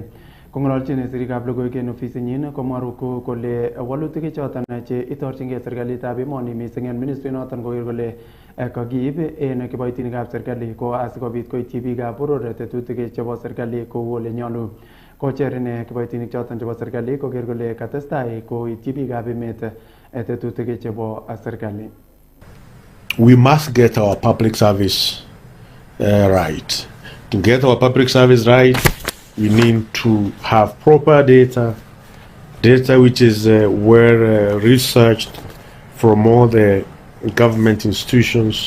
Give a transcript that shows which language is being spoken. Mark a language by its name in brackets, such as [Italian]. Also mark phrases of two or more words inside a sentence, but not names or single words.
[Kalenjin] Kong'ololchin sirikab logoiwek en ofisinyin komwa Ruku kole walutik choton che itorchingei serikalitab emoni missing en ministry noton koker kole kakiib en kiboitinikab serikali ko asikobit koityi biikab boror tetutik chebo serikali kou ole nyolu. Kocher ine kiboitinik choton chebo serikali koker kole katestai koityi biikab emet tetutik chebo serikali. [English] We must get our public service right. To get our public service right, we need to have proper data which is well researched from all the government institutions.